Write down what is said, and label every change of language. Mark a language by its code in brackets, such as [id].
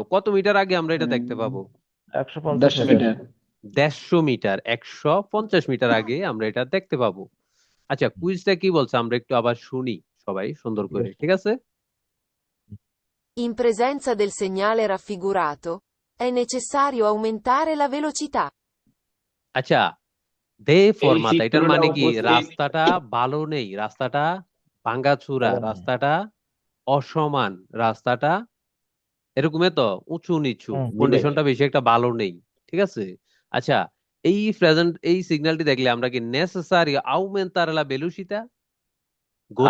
[bn] ফেরিকল। কত মিটার আগে আমরা এটা দেখতে পাবো? 150 10 মিটার। [en] meter, [bn] 150 মিটার 150 মিটার আগে আমরা এটা দেখতে পাবো। আচ্ছা, কুইজটা কি বলছে আমরা একটু আবার শুনি সবাই সুন্দর করে, ঠিক আছে? [it] In presenza del segnale raffigurato, è necessario aumentare la velocità. [bn] আচ্ছা, দে এই ফরমাতা এটার চিত্রটা মানে কি? উপস্থিত রাস্তাটা ভালো নেই, রাস্তাটা ভাঙ্গাচুরা, রাস্তাটা অসমান, রাস্তাটা এরকমই তো উঁচু নিচু, জি ভাই। কন্ডিশনটা বেশি একটা ভালো নেই, ঠিক আছে? আচ্ছা, এই সিগন্যালটি দেখলে আমরা কি নেসেসারি আউমেন্তার লা ভেলোসিটা, গতি